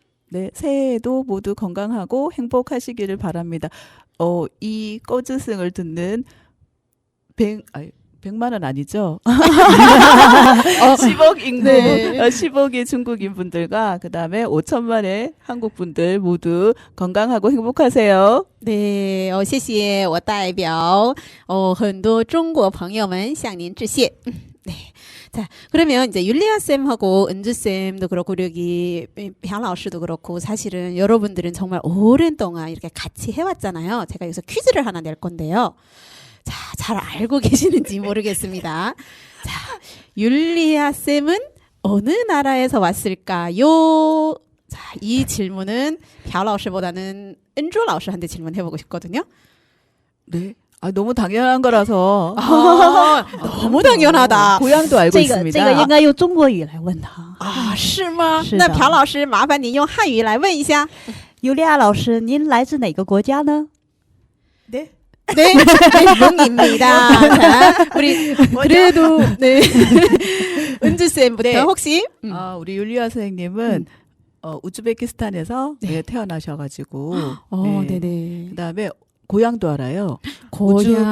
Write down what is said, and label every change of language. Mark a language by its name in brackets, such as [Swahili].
[Korean] 네, 새해에도 모두 건강하고 행복하시기를 바랍니다. 이 꺼즈승을 듣는 100만 원 아니죠? 10억 인구, 네. 10억의 중국인 분들과 그다음에 5천만의 한국 분들 모두 건강하고 행복하세요. [Chinese] 对，谢谢，我代表很多中国朋友们向您致谢。 [Korean] 네. 자, 그러면 이제 율리아 쌤하고 은주 쌤도 그렇고 우리 여기 별老师도 그렇고 사실은 여러분들은 정말 오랜 동안 이렇게 같이 해왔잖아요. 제가 여기서 퀴즈를 하나 낼 건데요. 자, 잘 알고 계시는지 모르겠습니다. 자, 율리아 쌤은 어느 나라에서 왔을까요? 자, 이 질문은 별老师보다는 은주 老师한테 질문해보고 싶거든요. 네. 너무 당연한 거라서 너무 당연하다. 고향도 알고 [Chinese] 这个 [Korean] 있습니다. [Chinese] 这个应该用中国语来问他。啊，是吗？是的那朴老师，麻烦您用汉语来问一下。尤利亚老师，您来自哪个国家呢？ [Korean] 네. 네, 용입니다. 자, 우리 그래도 네 은주 쌤부터 네. 혹시 우리 율리아 선생님은 우즈베키스탄에서 네, 태어나셔가지고 네네. 그다음에 고향도 알아요. 고향.